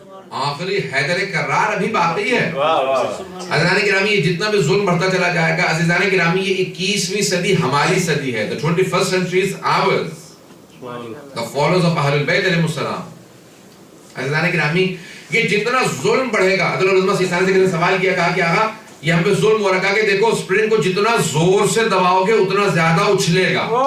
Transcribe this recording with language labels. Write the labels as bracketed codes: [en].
[ur] آخری حیدر کرار ابھی باقی ہے. عزیزان گرامی یہ جتنا بھی ظلم بڑھتا چلا جائے گا، عزیزان گرامی یہ 21ویں صدی ہماری صدی ہے. [en] The 21st century is ours. The followers of Ahlul Bayt علیہ السلام. [ur] عزیزان گرامی یہ جتنا ظلم بڑھے گا، حضرت علامہ سیستانی سے کسی نے سوال کیا، کہا کہ آقا یہ ہم پہ ظلم ہو رکھا کہ دیکھو اسپرنگ کو جتنا زور سے دباؤ گے اتنا زیادہ اچھلے گا.